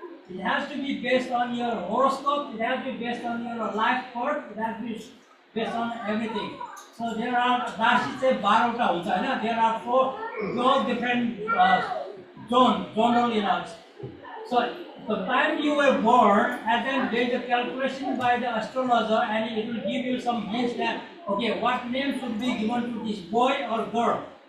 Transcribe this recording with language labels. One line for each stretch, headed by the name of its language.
English: It has to be based on your horoscope, it has to be based on your life path, it has to be based on everything. So there are
Nepali: राशि चाहिँ 12 वटा हुन्छ हैन.
English: There are 12 different zonal. So the time you were born, and then there is a calculation by the astrologer, and it will give you some hints that okay, what name should be given to this boy or girl.